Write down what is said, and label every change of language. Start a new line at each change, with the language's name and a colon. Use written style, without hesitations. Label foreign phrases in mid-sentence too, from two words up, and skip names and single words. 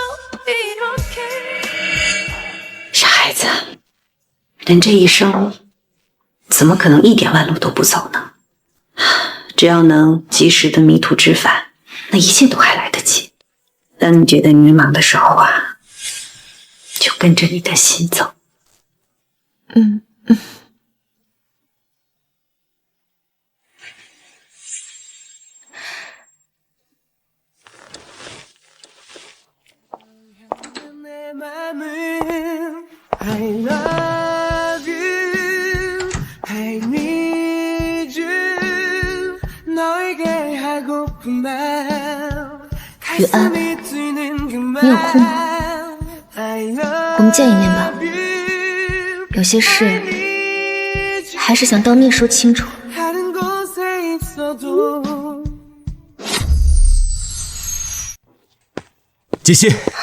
Chinese: 傻孩子，人这一生怎么可能一点弯路都不走呢？只要能及时的迷途知返，那一切都还来得及。当你觉得迷茫的时候啊，就跟着你的心走。嗯。
English: I love you, I need you.
Korean: 너에게 하고픈 말.
Chinese: 雨安，你有空吗？我们见一面吧。有些事还是想当面说清楚。锦溪，